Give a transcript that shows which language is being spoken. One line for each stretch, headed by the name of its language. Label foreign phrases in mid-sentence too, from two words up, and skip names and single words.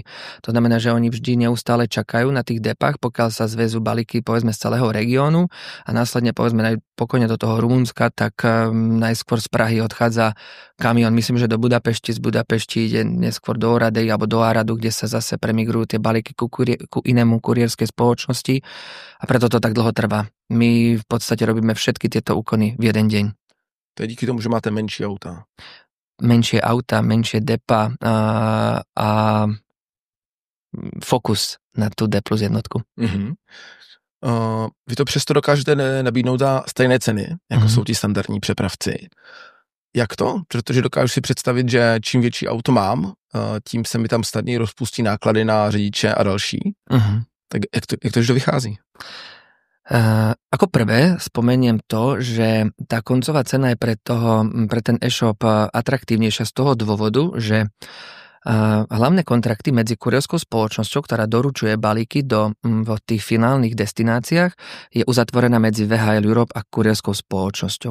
Slovak: To znamená, že oni vždy neustále čakajú na tých depách, pokiaľ sa zväzú balíky, povedzme, z celého regiónu a následne, povedzme, pokojne do toho Rumunska, tak najskôr z Prahy odchádza kamión, myslím, že do Budapešti, z Budapešti ide neskôr do Oradej alebo do Aradu, kde sa zase premigrujú tie balíky ku inému kurierskej spoločnosti a preto to tak dlho trvá. My v podstate robíme všetky tieto úkony v jeden deň.
Czech: To je díky tomu, že máte menší auta.
Slovak: Menšie auta, menšie depa a fokus na tu D plus jednotku. Uh-huh.
Czech: Vy to přesto dokážete nabídnout za stejné ceny, jako jsou ti standardní přepravci. Jak to? Protože dokážu si představit, že čím větší auto mám, tím se mi tam snadněji rozpustí náklady na řidiče a další. Uh-huh. Tak jak to vychází?
Slovak: Ako prvé spomeniem to, že tá koncová cena je pre ten e-shop atraktívnejšia z toho dôvodu, že hlavné kontrakty medzi kurierskou spoločnosťou, ktorá doručuje balíky v tých finálnych destináciách, je uzatvorená medzi VHL Europe a kurierskou spoločnosťou.